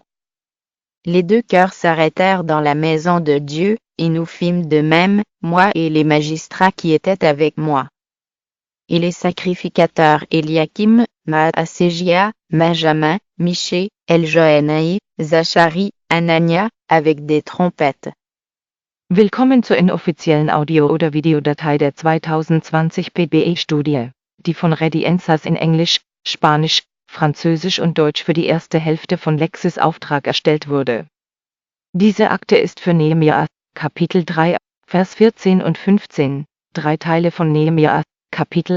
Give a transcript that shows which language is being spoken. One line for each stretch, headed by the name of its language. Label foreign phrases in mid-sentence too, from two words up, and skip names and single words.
French: Les deux cœurs s'arrêtèrent dans la maison de Dieu, et nous fîmes de même, moi et les magistrats qui étaient avec moi. Et les sacrificateurs Eliakim, Maaségia, Benjamin, Miché, Eljoénaï, Zacharie, Anania, avec des trompettes.
German: Willkommen zur inoffiziellen Audio- oder Videodatei der 2020 PBE-Studie, die von Ready Answers in Englisch, Spanisch, Französisch und Deutsch für die erste Hälfte von Lexis Auftrag erstellt wurde. Diese Akte ist für Nehemia, Kapitel 3, Vers 14 und 15, 3 Teile von Nehemia, Kapitel